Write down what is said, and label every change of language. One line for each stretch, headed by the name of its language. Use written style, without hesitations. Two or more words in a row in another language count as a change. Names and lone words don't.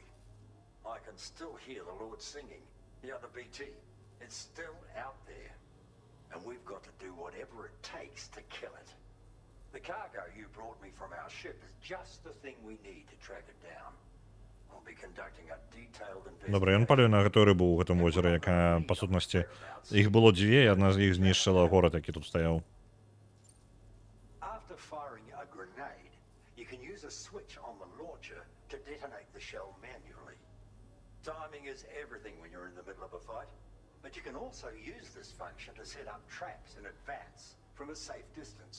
English: I can still hear the Lord singing, the other BT. It's still out there. And we've got to do whatever it takes to kill it. The cargo you brought me from our ship is just the thing we need to track it down. I'll be conducting a detailed
Belarusian: Добре, ён палюе на гэтую рыбу ў гэтым возеры, якая, па сутнасці, іх было дзве, і адна з іх знішчыла горад, які тут стаяў.
English: After firing a grenade, you can use a switch on the launcher to detonate the shell manually. Timing is everything when you're in the middle of a fight. But you can also use this function to set up traps in advance from a safe distance.